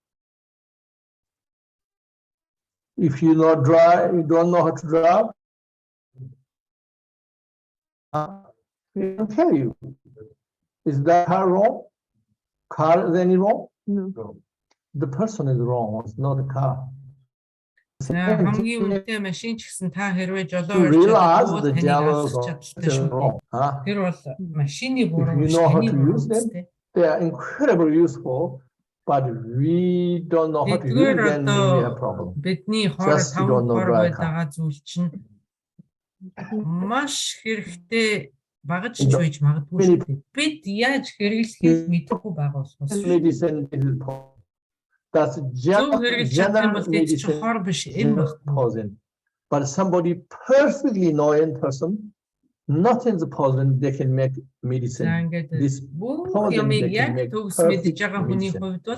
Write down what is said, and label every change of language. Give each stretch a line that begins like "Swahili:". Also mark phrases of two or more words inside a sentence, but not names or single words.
English: If you don't know how to drive, it can kill you. Is that car wrong? Car is any wrong? No. The person is wrong. It's not the car.
Mongolian: Хамгийн үнэтэй машин ч гэсэн та хэрвээ жолоо
English: Realize the jealous is wrong.
Mongolian: Тэр бол машины буруу
English: If you know how to use them, they are incredibly useful. But we don't know how to use them, then we have problem.
Mongolian: Бидний хоороо таван хор байгаа зүйл чинь маш хэрэгтэй багаж ч байж магадгүй шүү дээ. Бид яаж хэрэглэхийг мэдэхгүй байгаа болохоос.
English: Medicine is that's general medicine poison. But somebody perfectly knowing person, nothing's poison, they can make medicine. This poison they can make perfect medicine.